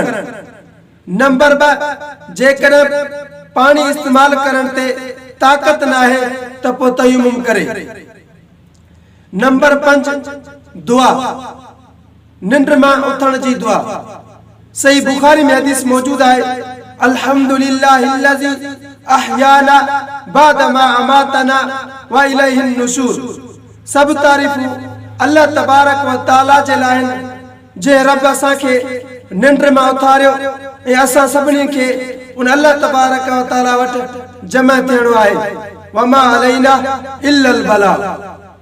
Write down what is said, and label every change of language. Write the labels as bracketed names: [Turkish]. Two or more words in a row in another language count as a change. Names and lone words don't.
[Sindhi] नंबर 2 जेकर पानी इस्तेमाल करण ते ताक़त न आहे त पोइ तयम्मुम करे। नंबर 5 दुआ, निंड मां उथण जी दुआ। [Hindi] सही बुखारी में हदीस मौजूद है, [Arabic] الحمد لله الذي أحيانا بعد ما أماتنا وإليه النشور. [Sindhi] सब तारीफ़ूं अल्लाह [Arabic] تبارك وتعالى [Sindhi] जे लाइ जे रब असां खे निंड मां उथारियो ऐं असां सभिनी खे उन अल्लाह [Arabic] تبارك وتعالى [Sindhi] वटि जमा थियणो आहे। [Arabic] وما علينا إلا البلاغ.